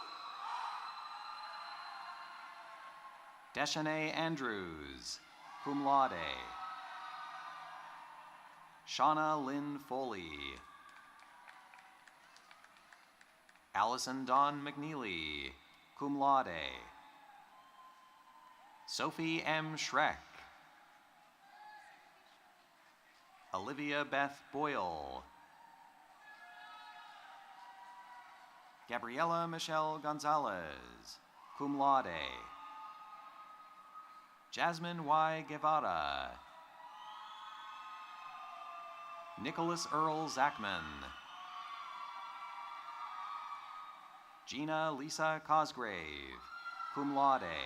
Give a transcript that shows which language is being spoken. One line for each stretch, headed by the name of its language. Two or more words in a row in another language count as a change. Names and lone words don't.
English: Deshanae Andrews,
Latin: cum laude.
English: Shauna Lynn Foley. Allison Dawn McNeely,
Latin: cum laude.
English: Sophie M. Schreck. Olivia Beth Boyle. Gabriela Michelle Gonzalez,
Latin: cum laude.
English: Jasmine Y. Guevara. Nicholas Earl Zachman. Gina Lisa Cosgrave,
Latin: cum laude.